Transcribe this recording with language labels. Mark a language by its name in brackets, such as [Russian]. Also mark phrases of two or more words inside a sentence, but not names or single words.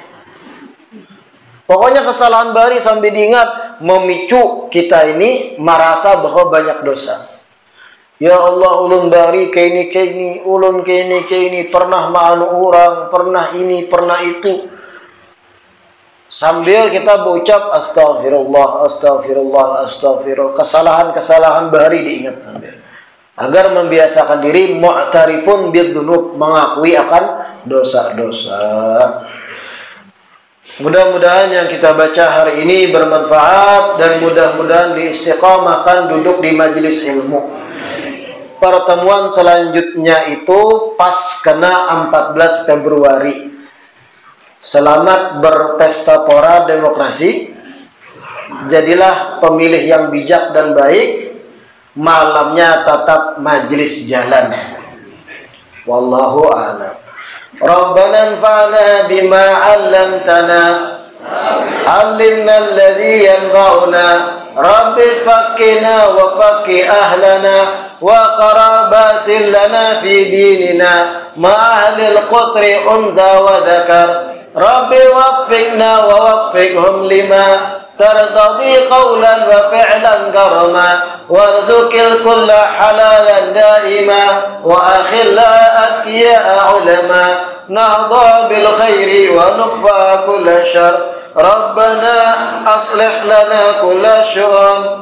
[Indonesian] Pokoknya kesalahan bahari sambil diingat memicu kita ini merasa bahwa banyak dosa. [Arabic] Ya Allah, [Banjar] ulun bahari kaini, ulun kaini, pernah ma'anu orang, pernah ini, pernah itu. [Indonesian] Sambil kita berucap [Arabic] astaghfirullah, astaghfirullah, astaghfirullah. [Indonesian] Kesalahan-kesalahan bahari diingat sambil. Agar membiasakan diri [Arabic] mu'tarifun bidzunub, [Indonesian] mengakui akan dosa-dosa. Mudah-mudahan yang kita baca hari ini bermanfaat dan mudah-mudahan diistiqamahkan duduk di majelis ilmu. Pertemuan selanjutnya itu pas kena 14 Februari. Selamat berpesta pora demokrasi. Jadilah pemilih yang bijak dan baik. Malamnya tatap majelis jalan. [Arabic] والله أعلم. ربنا انفعنا بما علمتنا علمنا الذي ينفعنا رب فكنا وفك أهلنا وقرابات لنا في ديننا مع أهل القطر أنثى وذكر رب وفقنا ووفقهم لما ترتضي قولا وفعلا كرما وارزق الكل حلالا دائما وأخل أتقياء علما نهضى بالخير ونكفى كل شر ربنا أصلح لنا كل شؤم